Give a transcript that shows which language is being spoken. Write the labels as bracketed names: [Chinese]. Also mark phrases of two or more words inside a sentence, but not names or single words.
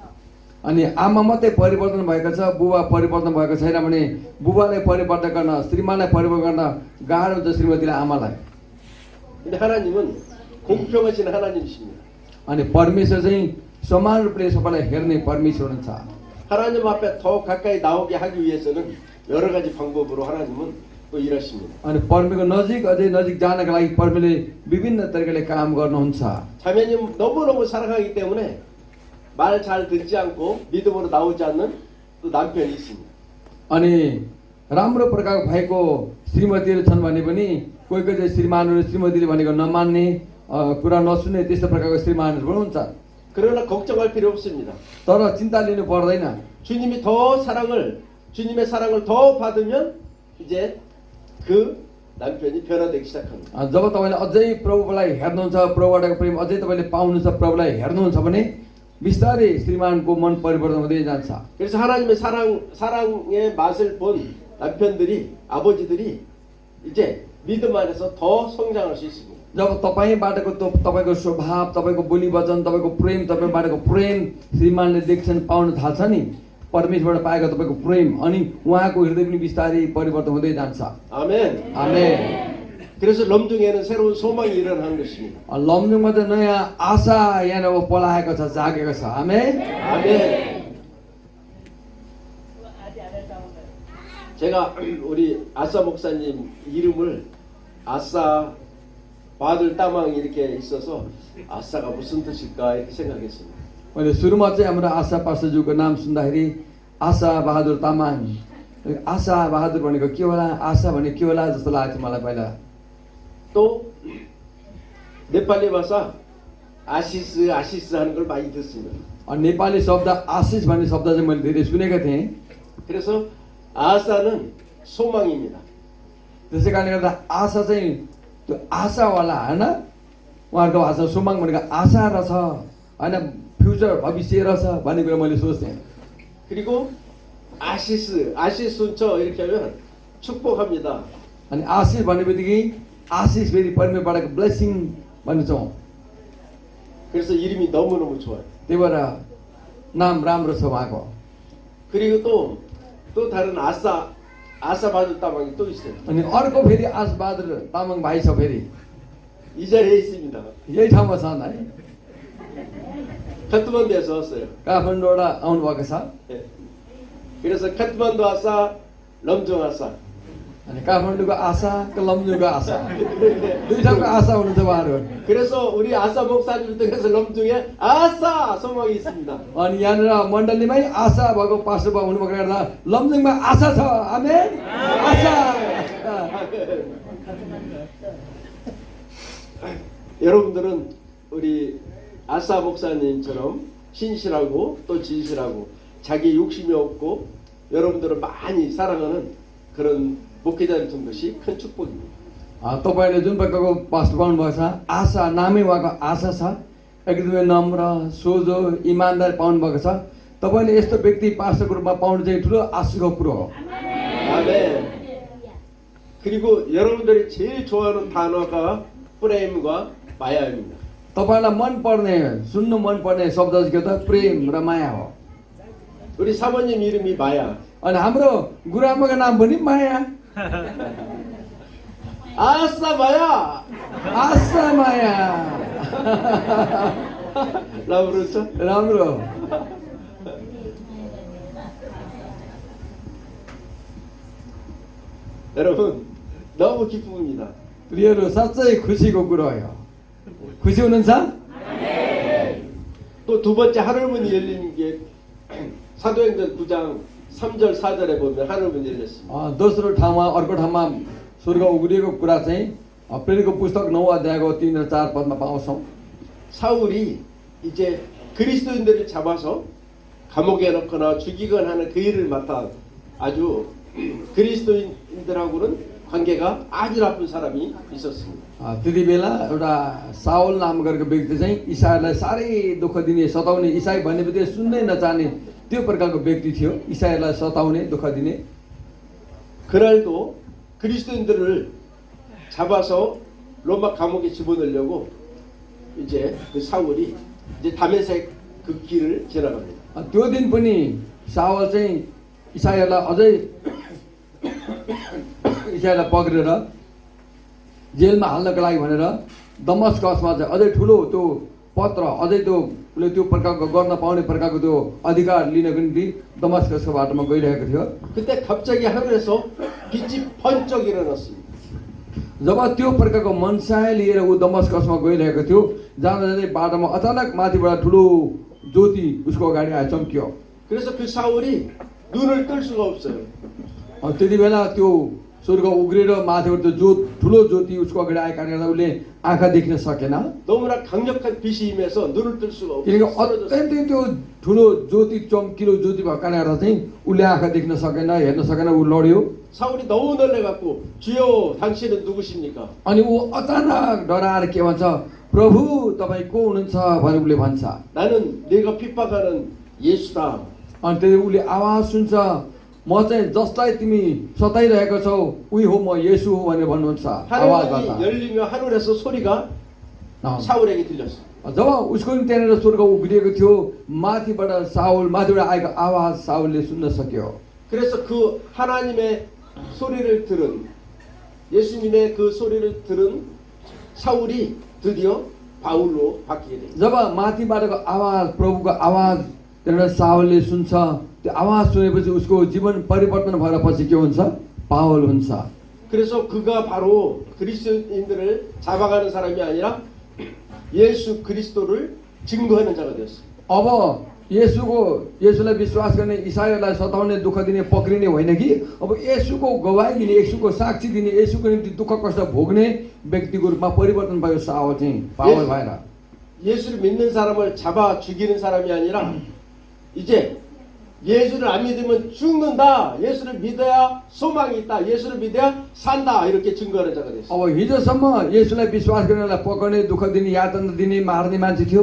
[Nepali] अनि आमा मात्रै परिवर्तन भएको छ, बुबा परिवर्तन भएको छैन भने बुबालाई परिवर्तन गर्न, श्रीमानलाई परिवर्तन गर्न गाह्रो हुन्छ श्रीमतीलाई, आमालाई। [Korean] 근데 하나님은 공평하신 하나님이십니다. [Nepali] अनि परमेश्वर चाहिँ समान रूपले सबैलाई हेर्ने परमेश्वर हुनुहुन्छ। [Korean] 하나님 앞에 더 가까이 나오게 하기 위해서는 여러 가지 방법으로 하나님은 또 일하십니다. [Nepali] अनि परमेश्वरको नजिक अझै नजिक जानका लागि परमेश्वरले विभिन्न तरिकाले काम गर्नुहुन्छ। [Korean] 자매님 너무너무 사랑하기 때문에 말 잘 듣지 않고 믿음으로 나오지 않는 또 남편이 있습니다. [Nepali] अनि राम्रो प्रकारको भएको श्रीमतीहरू छन् भने पनि कोही कोही चाहिँ श्रीमानहरू श्रीमतीले भनेको नमान्ने, कुरा नसुन्ने त्यस्तो प्रकारको श्रीमानहरू पनि हुन्छ। [Korean] 그러나 걱정할 필요 없습니다. [Nepali] तर चिन्ता लिनु पर्दैन। [Korean] 주님의 사랑을 더 받으면 이제 그 남편이 변화되기 시작합니다. [Nepali] जब तपाईँले अझै प्रभुलाई हेर्नुहुन्छ, प्रभुबाटको प्रेम अझै तपाईँले पाउनुहुन्छ, प्रभुलाई हेर्नुहुन्छ भने बिस्तारै श्रीमानको मन परिवर्तन हुँदै जान्छ। [Korean] 그래서 하나님의 사랑의 맛을 본 남편들이 아버지들이 이제 믿음 안에서 더 성장할 수 있습니다. [Nepali] जब तपाईँबाटको तपाईँको स्वभाव, तपाईँको बोली वचन, तपाईँको प्रेम, तपाईँबाटको प्रेम श्रीमानले देख्छन्, पाउन थाल्छ नि परमेश्वरबाट पाएको तपाईँको प्रेम, अनि उहाँको हृदय पनि बिस्तारै परिवर्तन हुँदै जान्छ। [Korean] 아멘. [Nepali] आमेन। [Korean] 그래서 럼중에는 새로운 소망이 일어나는 것입니다. [Nepali] लमजुङमा त नयाँ आशा यहाँ अब पलाएको छ, जागेको छ। आमेन। [Korean] 아멘. 제가 우리 아싸 목사님 이름을 아싸 바들 따망이 이렇게 있어서 아싸가 무슨 뜻일까 이렇게 생각했습니다. [Nepali] मैले सुरुमा चाहिँ हाम्रो आशा पास्टरज्यूको नाम सुन्दाखेरि आशा बहादुर तामाङ, आशा बहादुर भनेको के होला, आशा भनेको के होला जस्तो लागेको थियो मलाई पहिला। [Korean] 또 네팔리 भाषा 아시스 하는 걸 많이 듣습니다. [Nepali] अनि नेपाली शब्द आशिष भन्ने शब्द चाहिँ मैले धेरै सुनेको थिएँ। [Korean] 그래서 아싸는 소망입니다. [Nepali] त्यसै कारणले गर्दा आशा चाहिँ त्यो आशावाला होइन, उहाँहरूको भाषा सुमाङ भनेको आशा रहेछ होइन, फ्युचर भविष्य रहेछ भन्ने कुरा मैले सोच्थेँ। [Korean] 그리고 아시순처 이렇게 하면 축복합니다. [Nepali] अनि आशिष भन्ने बित्तिकै आशिष फेरि परमेश्वरबाट ब्लेसिङ भन्छौँ। [Korean] 그래서 이름이 너무너무 좋아요. [Nepali] त्यही भएर नाम राम्रो छ उहाँको। [Korean] 그리고 또 다른 아싸 바들 따방이 또 있어요. [Nepali] अनि अर्को फेरि आशबहादुर तामाङ भाइ छ, फेरि [Korean] 이 자리에 있습니다. [Nepali] यही ठाउँमा छन् है, [Korean] 카트만두에서 왔어요. [Nepali] काठमाडौँबाट आउनुभएको छ। [Korean] 예. 그래서 카트만두 아싸, 럼중 아싸. [Nepali] अनि काठमाडौँको आशा, लमजुङको आशा, दुई ठाउँको आशा हुनुहुन्छ उहाँहरू। [Korean] 그래서 우리 아싸 목사님 등에서 럼중에 아싸 소망이 있습니다. [Nepali] अनि यहाँनिर मण्डलीमै आशा भएको पास्टर बाबु हुनुभएको गर्दा लमजुङमा आशा छ। आमेन। आशा। [Korean] 여러분들은 우리 아싸 목사님처럼 신실하고 또 진실하고 자기 욕심이 없고 여러분들을 많이 사랑하는 그런 목회자를 둔 것이 큰 축복입니다. [Nepali] तपाईँले जुन प्रकारको पास्टर पाउनुभएको छ, आशा नामै उहाँको आशा छ, एकदमै नम्र सोझो इमान्दार पाउनुभएको छ, तपाईँले यस्तो व्यक्ति पास्टरको रूपमा पाउनु चाहिँ ठुलो आशिषको कुरो हो। [Korean] 아멘. 그리고 여러분들이 제일 좋아하는 단어가 프레임과 마야입니다. [Nepali] तपाईँलाई मनपर्ने सुन्नु मनपर्ने शब्द चाहिँ के त प्रेम र माया हो। [Korean] 우리 사모님 이름이 마야. [Nepali] अनि हाम्रो गुरुआमाको नाम पनि माया। [Korean] 아싸 마야! [Nepali] आशा माया। [Korean] 라고 그렇죠? [Nepali] राम्रो। [Korean] 여러분 너무 기쁩니다. [Nepali] प्रियहरू साँच्चै खुसीको कुरो हो। खुसी हुनुहुन्छ? [Korean] 또 두 번째 하늘문이 열리는 게 사도행전 9장 3절 4절에 보면 하늘문이 열렸습니다. [Nepali] दोस्रो ठाउँमा अर्को ठाउँमा स्वर्ग उग्रिएको कुरा चाहिँ प्रेरितको पुस्तक 9 अध्यायको 3 र 4 पदमा पाउँछौँ। [Korean] 사울이 이제 그리스도인들을 잡아서 감옥에 넣거나 죽이거나 하는 그 일을 맡아 아주 그리스도인들하고는 관계가 아주 나쁜 사람이 있었습니다. [Nepali] त्यति बेला एउटा साउल नाम गरेको व्यक्ति चाहिँ इसाईलाई साह्रै दुःख दिने सताउने, इसाई भनेपछि सुन्नै नचाहने त्यो प्रकारको व्यक्ति थियो। इसाईलाई सताउने दुःख दिने। [Korean] 그날도 그리스도인들을 잡아서 로마 감옥에 집어넣으려고 이제 그 사울이 이제 다메섹 그 길을 지나갑니다. [Nepali] त्यो दिन पनि सावल चाहिँ इसाईहरूलाई अझै इसाईलाई पक्रेर जेलमा हाल्नको लागि भनेर दमस्कसमा चाहिँ अझै ठुलो त्यो पत्र अझै त्यो उसले त्यो प्रकारको गर्न पाउने प्रकारको त्यो अधिकार लिनको निम्ति दमस्कसको बाटोमा गइरहेको थियो। [Korean] 그때 갑자기 하늘에서 빛이 번쩍 일어났습니다. [Nepali] जब त्यो प्रकारको मनसाय लिएर ऊ दमस्कसमा गइरहेको थियो, जाँदा जाँदै बाटोमा अचानक माथिबाट ठुलो ज्योति उसको अगाडि आएर चम्कियो। [Korean] 그래서 그 사울이 눈을 뜰 수가 없어요. [Nepali] त्यति बेला त्यो स्वर्ग उग्रेर माथिबाट त्यो ठुलो ज्योति उसको अगाडि आएको कारणले गर्दा उसले आँखा देख्न सकेन। [Korean] 너무나 강력한 빛이 임해서 눈을 뜰 수가 [Nepali] किनकि [Korean] 없어요. [Nepali] अत्यन्तै त्यो ठुलो ज्योति चम्किलो ज्योति भएको कारणले गर्दा चाहिँ उसले आँखा देख्न सकेन, हेर्न सकेन। ऊ लड्यो। [Korean] 사울이 너무 놀래갖고 주여 당신은 누구십니까? [Nepali] अनि ऊ अचानक डराएर के भन्छ, प्रभु तपाईँ को हुनुहुन्छ भनेर उसले भन्छ। [Korean] 나는 네가 핍박하는 예수다. [Nepali] अनि त्यति उसले आवाज सुन्छ, म चाहिँ जसलाई तिमी सताइरहेको छौ उही हो, म येशू हो भनेर भन्नुहुन्छ आवाजबाट। [Korean] 하늘문이 열리며 하늘에서 소리가 사울에게 들렸어. [Nepali] जब उसको नि त्यहाँनिर स्वर्ग उग्रिएको थियो, माथिबाट माथिबाट आएको आवाज साउलले सुन्न सक्यो। [Korean] 그래서 그 하나님의 소리를 들은 예수님의 그 소리를 들은 사울이 드디어 바울로 바뀌게 돼. [Nepali] जब माथिबाटको आवाज, प्रभुको आवाज त्यहाँनिर साउलले सुन्छ, त्यो आवाज सुनेपछि उसको जीवन परिवर्तन भएर पछि के हुन्छ, पावल हुन्छ। [Korean] 그래서 그가 바로 그리스도인들을 잡아가는 사람이 아니라 예수 그리스도를 증거하는 자가 되었어. [Nepali] अब येशूलाई विश्वास गर्ने, इसाईहरूलाई सताउने, दुःख दिने, पक्रिने होइन कि अब येशूको गवाई दिने, येशूको साक्षी दिने, येशूको निम्ति दुःख कष्ट भोग्ने व्यक्तिको रूपमा परिवर्तन भयो साउल चाहिँ पावल भएर। [Korean] 예수를 믿는 사람을 잡아 죽이는 사람이 아니라 이제 예수를 안 믿으면 죽는다. 예수를 믿어야 소망이 있다. 예수를 믿어야 산다. 이렇게 증거하는 자가 됐어. [Nepali] अब हिजोसम्म येशूलाई विश्वास गर्नेलाई पकाउने, दुःख दिने, यातना दिने, मार्ने मान्छे थियो।